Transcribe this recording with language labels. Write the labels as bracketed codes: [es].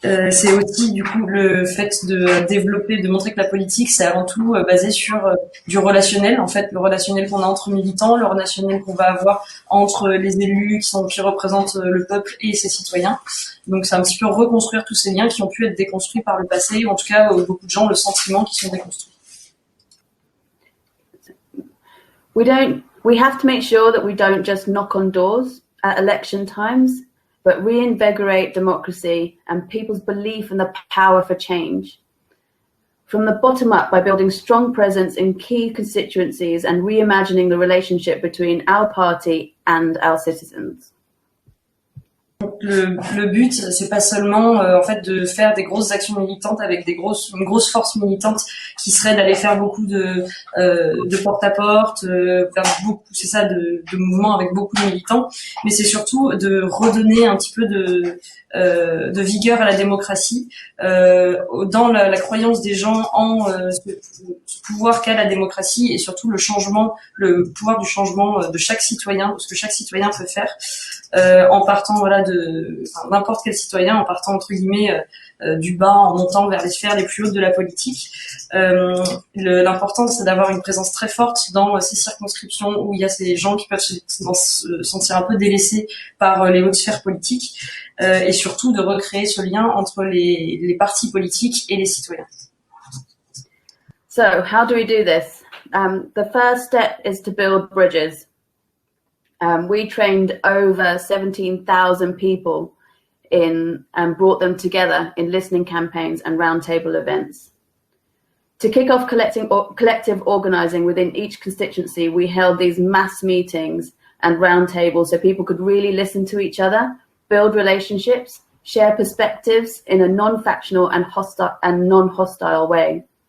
[fr] C'est aussi du coup le fait de montrer que la politique c'est avant tout basé sur du relationnel, en fait le relationnel qu'on a entre militants, le relationnel qu'on va avoir entre les élus qui représentent le peuple et ses citoyens. Donc c'est un petit peu reconstruire tous ces liens qui ont pu être déconstruits par le passé, ou en tout cas beaucoup de gens ont le sentiment qu'ils sont déconstruits. [en] We have to make sure that we don't just knock on doors at election times, but reinvigorate democracy and people's belief in the power for change. From the bottom up, by building strong presence in key constituencies and reimagining the relationship between our party and our citizens. [fr] Le but, c'est pas seulement en fait de faire des grosses actions militantes avec une grosse force militante qui serait d'aller faire beaucoup de porte-à-porte, faire beaucoup, c'est ça, de mouvements avec beaucoup de militants, mais c'est surtout de redonner un petit peu de vigueur à la démocratie, dans la croyance des gens en ce pouvoir qu'a la démocratie, et surtout le pouvoir du changement de chaque citoyen, ce que chaque citoyen peut faire, en partant n'importe quel citoyen, en partant entre guillemets du bas, en montant vers les sphères les plus hautes de la politique. L'important c'est d'avoir une présence très forte dans ces circonscriptions où il y a ces gens qui peuvent se sentir un peu délaissés par les hautes sphères politiques, et surtout de recréer ce lien entre les partis politiques et les citoyens. [en] So, how do we do this? The first step is to build bridges. We trained over 17,000 people and brought them together in listening campaigns and roundtable events. To kick off collective organising within each constituency, we held these mass meetings and roundtables so people could really listen to each other, build relationships, share perspectives in a non-factional and non-hostile way.